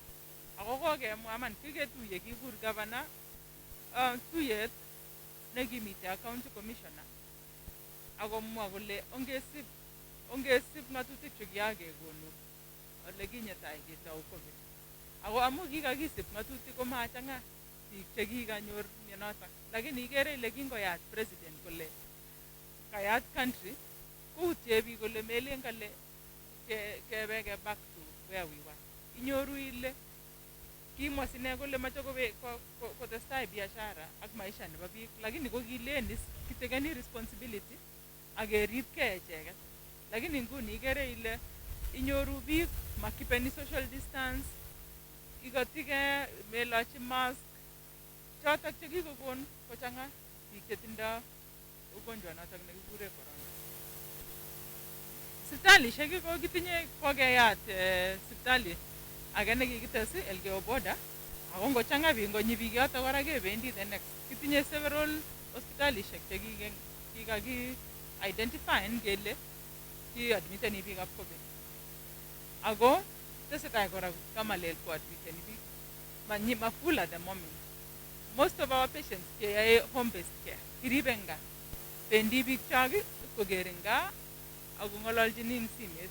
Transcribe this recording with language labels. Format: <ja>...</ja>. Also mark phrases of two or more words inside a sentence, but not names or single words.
<kln>Ako kokemwa man kiketuye kikur governor tuyet nekimitei ak</kln> <en>county commissioner</en> <kln>akomwa kole ongesip ngatutik chekiyakekonu ole kinyetai ketou COVID. Ako amu kikakisip ngatutik ko machanga biik chekikanyor mionotok, lakini ikere ile kingoyat president kole kayat country koutye biik kole melen kale kebe</kln> <en>back to where we were.</en> <kln>Inyoru ile kimwa sine kole mache kotestai biashara ak maisha nebo biik, lakini ko kilen kitekeni responsibility akeribkei echeket. Lakini nguni ikere ile inyoru biik makipeni</kln> <en>social distance,</en> <kln>ikotige melachi mask, chotok chekikokon kochanga biik chetindoi ugonjwa notok nekikure corona. Sipitalishek ko kitinye kokeyat sipitali age nekikites Elgeyo Border, ako ngochanga biik ngonyi biik yotok kora kebendi</kln> <en>the next.</en> <kln>Kitinye several hospitalishek chekikaki identifyen kele ki-admiteni biik ab COVID. Ako tesetai kora kamalel ko admiteni biik.</kln> <en>Ma full at the moment. Most of our patients keyae home-based care.</en> <kln>Kiribe nga. Bendi biik chok kokere nga ako ng'ololjini eng simet.</kln>